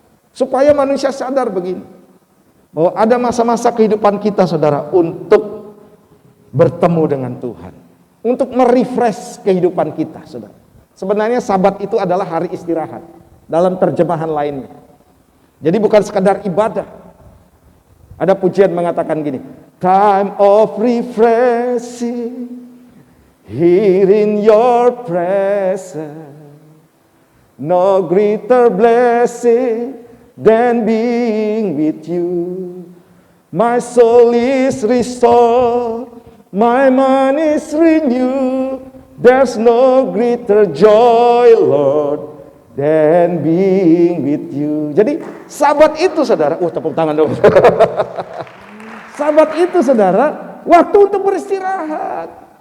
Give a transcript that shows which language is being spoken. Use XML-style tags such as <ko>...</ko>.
<id>Supaya manusia sadar begini, bahwa ada masa-masa kehidupan kita saudara untuk bertemu dengan Tuhan, untuk merefresh kehidupan kita saudara. Sebenarnya Sabat itu adalah hari istirahat dalam terjemahan lainnya. Jadi bukan sekadar ibadah. Ada pujian mengatakan gini,</id> <en>time of refreshing here in your presence, no greater blessing than being with you. My soul is restored, my mind is renewed. There's no greater joy, Lord, than being with you.</en> <id>Jadi Sabat itu saudara, tepuk tangan dong. Sabat itu saudara, waktu untuk beristirahat.</id>